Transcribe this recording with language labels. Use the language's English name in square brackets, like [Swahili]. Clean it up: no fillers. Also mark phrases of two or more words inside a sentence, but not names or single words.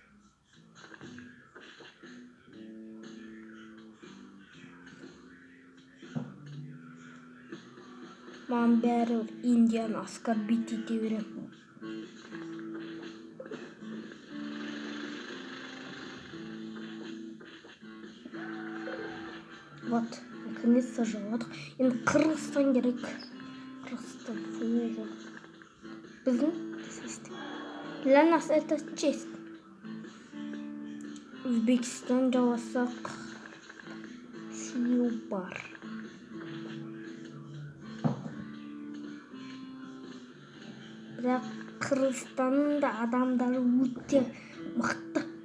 [Kazakh] Маған бәрі Индияны оскорбить ете берем. [Russian] Вот, наконец-то [Kazakh] жауладық. Енді Қырғызстан керек. Қырғызстан фу. Біздің [Russian] для нас это честь. [Kazakh] Өзбекстан жауласақ сүйеу бар. Бірақ Қырғызстанның да адамдары өте мықты.